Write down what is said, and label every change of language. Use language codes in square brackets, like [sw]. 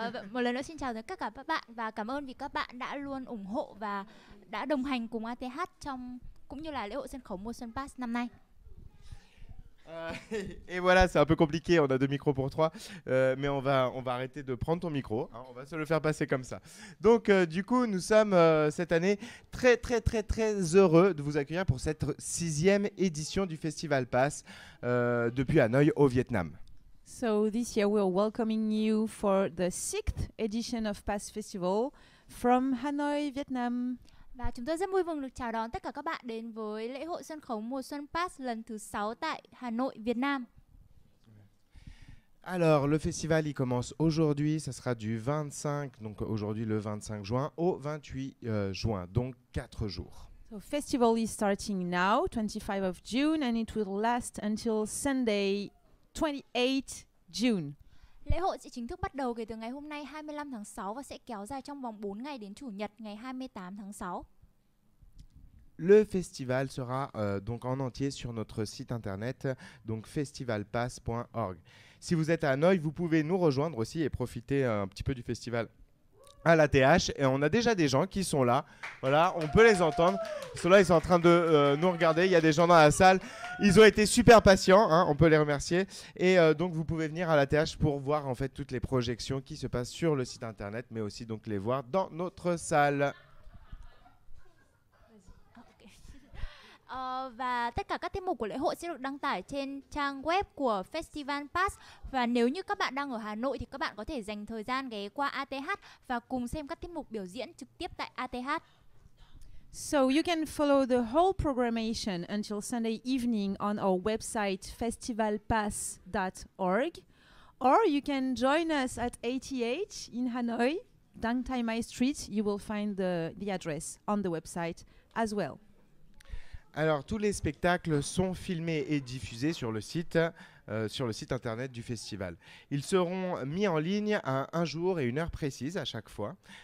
[vi] Một lần nữa xin chào tất cả các bạn và cảm ơn vì các bạn đã luôn ủng hộ và đã đồng hành cùng ATH trong cũng như là lễ hội sân khấu mùa xuân Pass năm nay. [fr] Et voilà, c'est un peu compliqué, on a 2 micros pour 3, mais on va arrêter de prendre ton micro, hein, on va se le faire passer comme ça. Donc du coup, nous sommes cette année très heureux de vous accueillir pour cette 6e édition du Festival Pass depuis Hanoï au Vietnam. [en] So, this year we're welcoming you for the 6th edition of Pass Festival from Hanoi, Vietnam. [vi] Và chúng tôi rất vui mừng được chào đón tất cả các bạn đến với lễ hội sân khấu mùa xuân Pass lần thứ 6 tại Hà Nội, Việt Nam. [fr] Alors, le festival, il commence aujourd'hui, ça sera du 25, donc aujourd'hui le 25 juin, au 28 juin, donc 4 jours. [en] So, festival is starting now, 25 of June, and it will last until Sunday, 28 June. [vi] Lễ hội sẽ chính thức bắt đầu kể từ ngày hôm nay 25 tháng 6 và sẽ kéo dài trong vòng 4 ngày đến Chủ nhật ngày 28 tháng 6. [fr] Le festival sera donc en entier sur notre site internet, donc festivalpass.org. Si vous êtes à Hanoï, vous pouvez nous rejoindre aussi et profiter un petit peu du festival à l'ATH. Et on a déjà des gens qui sont là. Voilà, on peut les entendre. Ils sont là, ils sont en train de nous regarder. Il y a des gens dans la salle. Ils ont été super patients, hein, on peut les remercier. Et donc vous pouvez venir à l'ATH pour voir en fait toutes les projections qui se passent sur le site internet, mais aussi donc les voir dans notre salle. [vi] Và tất cả các tiết mục của lễ hội sẽ được đăng tải trên trang web của Festival Pass. Và nếu như các bạn đang ở Hà Nội thì các bạn có thể dành thời gian ghé qua ATH và cùng xem các tiết mục biểu diễn trực tiếp tại ATH. [en] So you can follow the whole programmation until Sunday evening on our website festivalpass.org, or you can join us at ATH in Hanoi, Dang Thai Mai Street. You will find the address on the website as well. [fr] Alors, tous les spectacles sont filmés et diffusés sur le site internet du festival. Ils seront mis en ligne à un jour et une heure précise à chaque fois.